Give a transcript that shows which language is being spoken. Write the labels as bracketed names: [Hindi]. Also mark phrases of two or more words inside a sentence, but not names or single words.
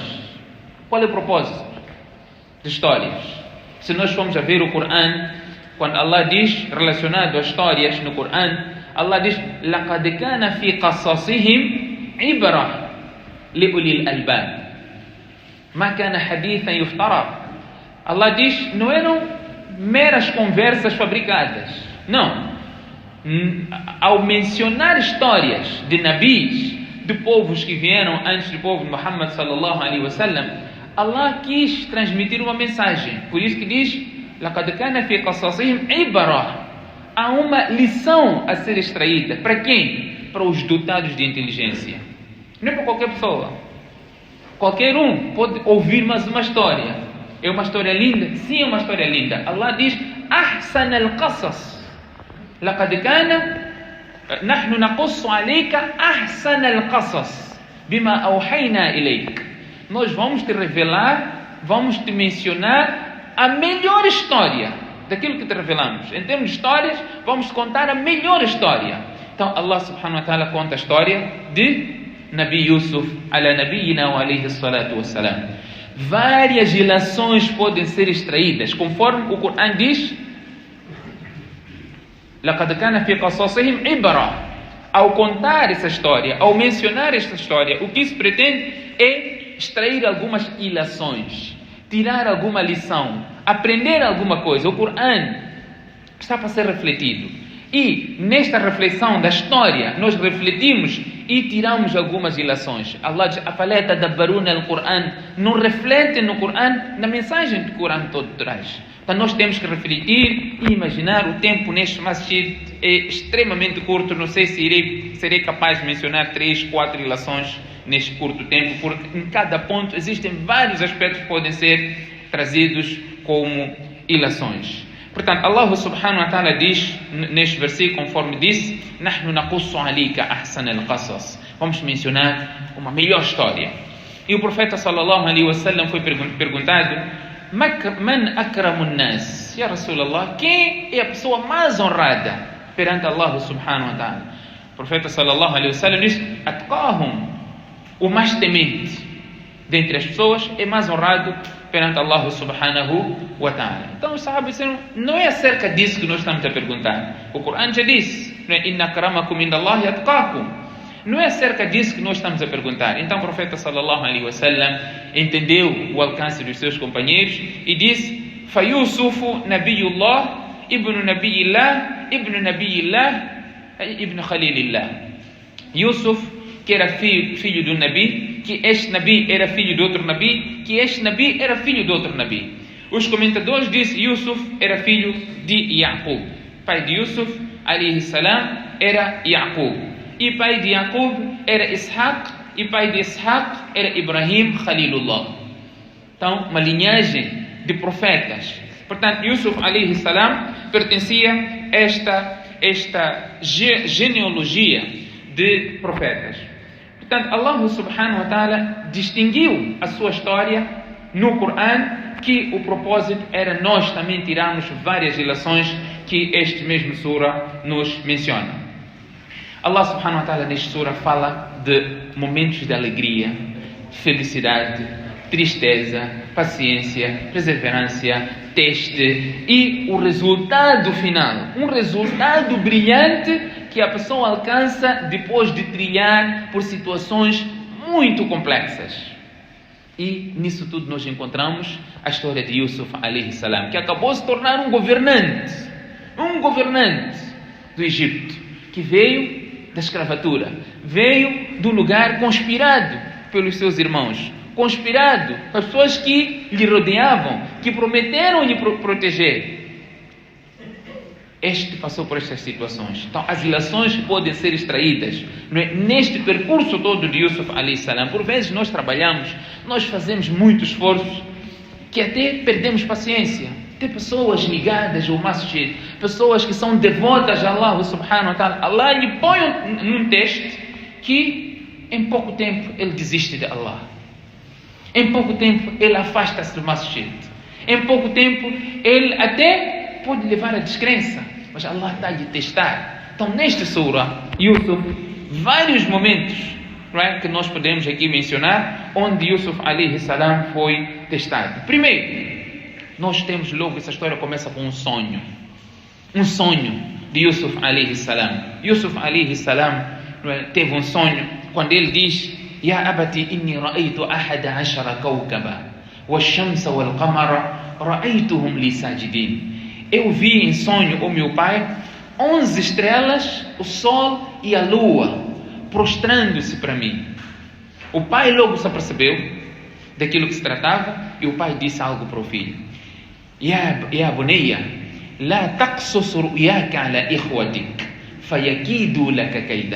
[Portuguese] Qual é o propósito de histórias? Se nós formos a ver o Coran, quando Allah diz relacionado a histórias no Coran, Allah diz: [Arabic] لَقَدْ كَانَ فِي قَصَصِهِمْ عِبْرَةٌ لِأُولِي الْأَلْبَابِ مَا كَانَ حَدِيثًا يُفْتَرَى. [Portuguese] Allah diz, não eram meras conversas fabricadas. Não. Ao mencionar histórias de nabis, de povos que vieram antes do povo de Muhammad [Arabic] صلى الله عليه وسلم, [Portuguese] Allah quis transmitir uma mensagem. Por isso que diz: [Arabic] لَقَدْ كَانَ فِي قَصَصِهِمْ عِبْرَةٌ. [Portuguese] Há uma lição a ser extraída. Para quem? Para os dotados de inteligência. Não é para qualquer pessoa. Qualquer um pode ouvir mais uma história. É uma história linda? Sim, é uma história linda. Allah diz: [Arabic] أحسن القصص لقد كان نحن نقص عليك أحسن القصص بما أوحينا إليك. [Portuguese] Nós vamos te revelar vamos te mencionar a melhor história daquilo que te revelamos. Em termos de histórias, vamos contar a melhor história. Então Allah [Arabic] سبحانه وتعالى [Portuguese] conta a história de Nabi Yusuf [Arabic] على نبينا وعليه الصلاة والسلام. [Portuguese] Várias ilações podem ser extraídas, conforme o Corão diz: [Arabic] لَقَدْ كَانَ فِي قَصَصِهِمْ عِبْرَةٌ. [Portuguese] Ao contar essa história, ao mencionar esta história, o que se pretende é extrair algumas ilações, tirar alguma lição, aprender alguma coisa. O Corão está para ser refletido. E nesta reflexão da história, nós refletimos e tiramos algumas ilações. Allah diz: [Arabic] أَفَلَا تَدَبَّرُونَ الْقُرْآنَ. [Portuguese] Não refletem no Corão, na mensagem que o Corão todo traz. Então nós temos que refletir e imaginar. O tempo neste masjid é extremamente curto. Não sei se serei capaz de mencionar 3, 4 ilações neste curto tempo, porque em cada ponto existem vários aspectos que podem ser trazidos como ilações. Portanto, Allah [Arabic] سبحانه وتعالى [Portuguese] diz neste versículo, conforme disse: [Arabic] نَحْنُ نَقُصُّ عَلَيْكَ أَحْسَنَ الْقَصَصِ. [Portuguese] Vamos mencionar uma melhor história. E o profeta [Arabic] صلى الله عليه وسلم [Portuguese] foi perguntado: [Arabic] من أكرم الناس? يا رسول الله, [Portuguese] quem é a pessoa mais honrada perante Allah [Arabic] سبحانه وتعالى? [Portuguese] O profeta [Arabic] صلى الله عليه وسلم [Portuguese] diz: Atqahum, o mais temente dentre as pessoas é mais honrado perante Allah [Arabic] سبحانه وتعالى. [Portuguese] Então os sahabas disseram: não é acerca disso que nós estamos a perguntar. O Corão já disse: [Arabic] إن أكرمكم عند الله أتقاكم. [Portuguese] Não é acerca disso que nós estamos a perguntar. Então o profeta [Arabic] صلى الله عليه وسلم [Portuguese] entendeu o alcance dos seus companheiros e disse: [Arabic] فيوسف نبي الله، ابن نبي الله، ابن نبي الله، ابن خليل الله. [Portuguese] Yusuf, que era filho do Nabi, que este Nabi era filho de outro Nabi, que este Nabi era filho de outro Nabi. Os comentadores dizem: Yusuf era filho de Yaqub. Pai de Yusuf [Arabic] عليه السلام [Portuguese] era Yaqub. E pai de Yaqub era Ishaq, e pai de Ishaq era Ibrahim Khalilullah. Então, uma linhagem de profetas. Portanto, Yusuf [Arabic] عليه السلام [Portuguese] pertencia a esta genealogia de profetas. Portanto, Allah [Arabic] سبحانه وتعالى [Portuguese] distinguiu a sua história no Corão, que o propósito era nós também tirarmos várias ilações que este mesmo sura nos menciona. Allah [Arabic] سبحانه وتعالى [Portuguese] nesta sura fala de momentos de alegria, felicidade, tristeza, paciência, perseverança, teste e o resultado final. Um resultado brilhante que a pessoa alcança depois de trilhar por situações muito complexas. E nisso tudo nós encontramos a história de Yusuf [Arabic] عليه السلام, [Portuguese] que acabou se tornar um governante do Egito, que veio da escravatura, veio do lugar conspirado pelos seus irmãos, conspirado pelas pessoas que lhe rodeavam, que prometeram lhe proteger. Este passou por estas situações. Então as ilações podem ser extraídas, não é? Neste percurso todo de Yusuf [Arabic] عليه السلام. [Portuguese] Por vezes nós trabalhamos, nós fazemos muito esforço, que até perdemos paciência. Tem pessoas ligadas ao masjid, pessoas que são devotas a Allah [Arabic] سبحانه وتعالى. [Portuguese] Allah lhe põe num teste que em pouco tempo ele desiste de Allah. Em pouco tempo ele afasta-se do masjid. Em pouco tempo ele até pode levar a descrença, mas Allah está a lhe testar. Então nesta sura, Yusuf, vários momentos, não é, que nós podemos aqui mencionar, onde Yusuf [Arabic] عليه السلام [Portuguese] foi testado. Primeiro, nós temos logo, essa história começa com um sonho de Yusuf [Arabic] عليه السلام. [Portuguese] Yusuf [Arabic] عليه السلام [Portuguese] teve um sonho quando ele diz: [Arabic] يا أبت إني رأيت أحد عشر كوكبا والشمس والقمر رأيتهم لي ساجدين. [Portuguese] Eu vi em sonho, o meu pai, 11 estrelas, o sol e a lua prostrando-se para mim. O pai logo se apercebeu daquilo que se tratava e o pai disse algo para o filho: [Arabic] يا بني، لا تقصص رؤياك على إخوتك فيكيدوا لك كيدا.